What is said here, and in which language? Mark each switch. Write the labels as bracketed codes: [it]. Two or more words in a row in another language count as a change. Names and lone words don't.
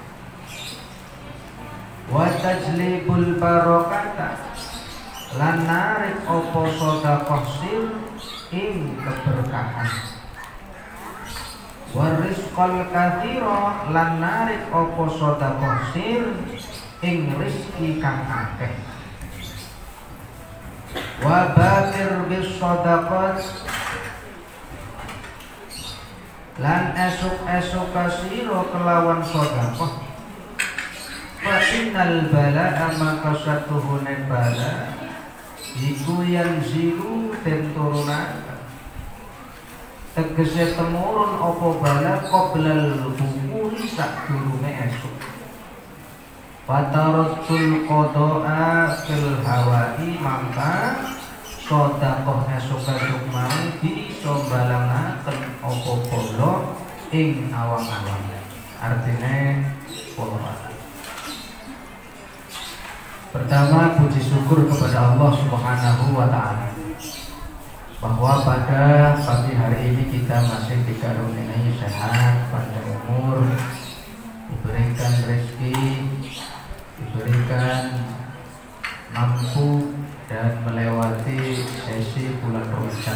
[ar] wa tajlibul barokata [jv] lan narik opo sodaqoh sir ing keberkahan, [ar] warizqal katsira [jv] lan narik apa sedekah sir ing rezeki kang akeh, [ar] wa batir bis sadaqat [jv] lan esuk-esuk kasira kelawan sedekah, [ar] fa innal bala'a [jv] maka satuhune bala iku yang zilu den turunaken, tegese temurun apa bala [ar] qoblal bukuri [jv] sadurunge esuk, [ar] fataratul qada'a fil hawai [jv] mangka sedekah esuk-esuk mau bisa balangaken apa bola ing awang-awang, artine pola. [id] Pertama, puji syukur kepada Allah Subhanahu wa Ta'ala bahwa pada pagi hari ini kita masih dikaruniai sehat, panjang umur, diberikan rezeki, diberikan mampu dan melewati sesi bulan Ramadan.